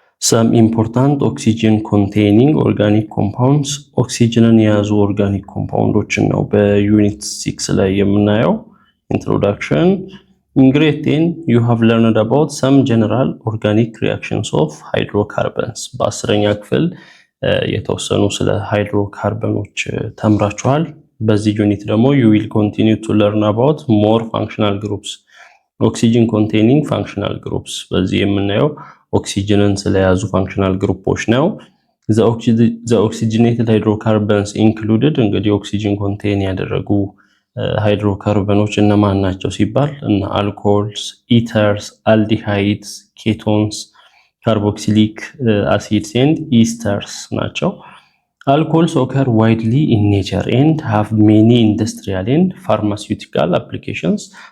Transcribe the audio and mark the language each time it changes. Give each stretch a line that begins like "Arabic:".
English: some important oxygen containing organic compounds oxygen
Amharic: የያዙ
English: organic compounds
Amharic: ነው በዩኒት 6 ላይ የምናየው
English: introduction. In grade 10 you have learned about some general organic reactions of hydrocarbons.
Amharic: በአስረኛ ክፍል የተወሰኑ ስለ ሃይድሮካርበኖች ተምራችኋል። በዚህ ዩኒት ደግሞ
English: you will continue to learn about more functional groups. oxygen containing functional groups
Amharic: በዚህ የምናየው
English: oxygen
Amharic: ስለያዙ
English: functional groups
Amharic: ነው። the
English: oxygenated hydrocarbons included
Amharic: እንግዲህ
English: oxygen contain
Amharic: ያደረጉ ሃይድሮካርበኖች እነማን ናቸው ሲባል እና
English: alcohols, ethers, aldehydes, ketones, carboxylic acids and esters
Amharic: ናቸው።
English: Alcohols occur widely in nature and have many industrial and pharmaceutical applications.